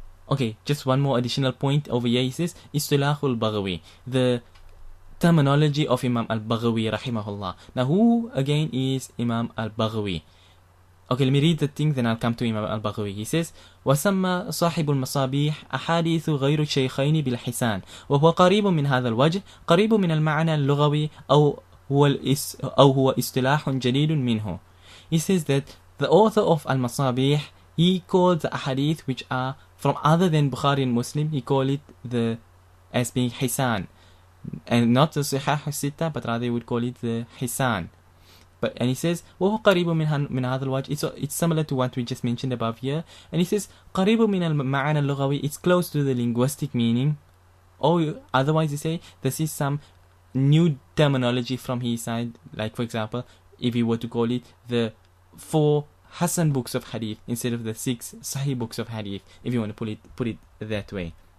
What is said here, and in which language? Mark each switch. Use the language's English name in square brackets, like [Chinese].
[English] Okay, just one more additional point over here. He says, Mustalahul Baghawi, the terminology of Imam al-Baghawi rahimahullah. Now, who again is Imam al-Baghawi? Okay, let me read the thing, then I'll come to Imam al-Baghawi. He says, [Arabic] وسمى صاحب المصابيح أحاديث غير الشيخين بالحسان وهو قريب من هذا الوجه قريب من المعنى اللغوي أو هو اصطلاح جديد منه. [English] He says that the author of Al-Masabih, he called the ahadith which are from other than Bukhari and Muslim, he called it as being Hisan, and not the Sihah al-Sitta, but rather he would call it the Hisan. And he says, [Arabic] وَهُوَ قَرِيبٌ مِنْ هَذَا الْوَجْهِ. [English] It's similar to what we just mentioned above here. And he says, [Arabic] قَرِيبٌ مِنَ الْمَعَانَى اللُّغَوِي. [English] It's close to the linguistic meaning. Or otherwise you say, this is some new terminology from his side. Like for example, if he were to call it the 4 Hasan books of Hadith instead of the 6 Sahih books of Hadith, if you want to put it that way.